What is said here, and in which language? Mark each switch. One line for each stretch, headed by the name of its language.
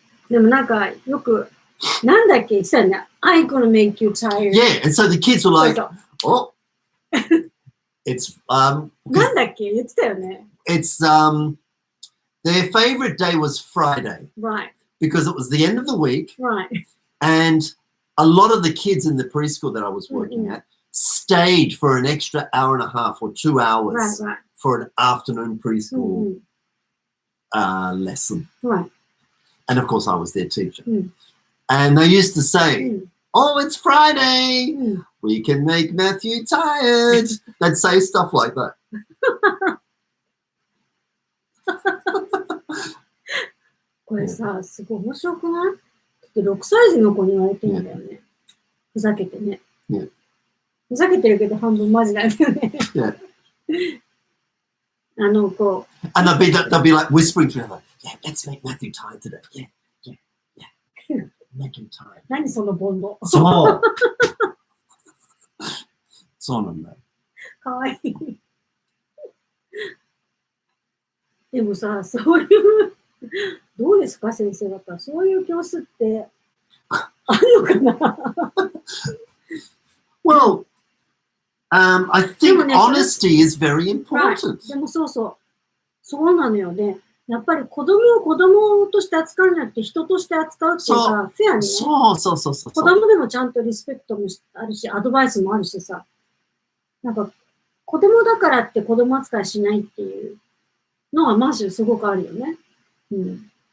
Japanese: でもなんかよくなんだっけ言ってたよね。
English: I'm gonna make you tired. Yeah, and so the kids were like, oh, it's
Japanese: なんだっけ言ってたよね。
English: It's their favorite day was Friday. Right. Because it was the end of the week. Right. And a lot of the kids in the preschool that I was working at stayed for an extra hour and a half or 2 hours for an afternoon preschool lesson. Right. And of course, I was their teacher. And they used to say, oh, it's Friday. We can make Matthew tired. They'd say stuff like that.
Japanese: これさ、すごい面白くない？だって6歳児の子に言われてるんだよね。ふざけてね。ふざけてるけど半分マジなんだよね。こう。
English: And they'll be like whispering to each other, Yeah, let's make Matthew tired today. Yeah. Make him tired.
Japanese: 何そのボンド。そう。そうなんだよ。かわいい。でもさ、そういう、どうですか先生方。そういう教室ってあるのかな
English: Well, I think honesty is very important.
Japanese: でもそうそう。そうなのよね。やっぱり子供を子供として扱うんじゃなくて人として扱うっていうか、フェアにね。そう。子供でもちゃんとリスペクトもあるし、アドバイスもあるしさ。なんか、子供だからって子供扱いしないっていうのはマジすごくあるよね。うん。